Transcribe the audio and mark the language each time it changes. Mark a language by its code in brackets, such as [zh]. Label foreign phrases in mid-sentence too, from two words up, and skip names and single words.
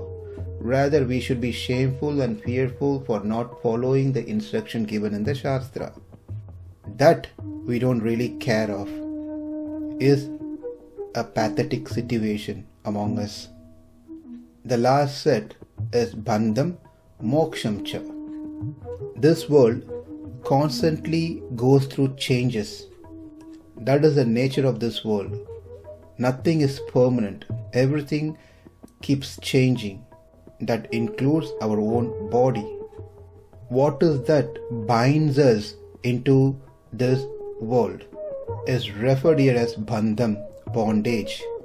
[en] Rather, we should be shameful and fearful for not following the instruction given in the Shastra. That we don't really care of is a pathetic situation among us. The last set is [sa] bandhaṁ, mokṣaṁ cha. [en] This world constantly goes through changes. That is the nature of this world. Nothing is permanent. Everything keeps changing. That includes our own body. What is that binds us into this world is referred here as [sa] bandhaṁ, [en] bondage.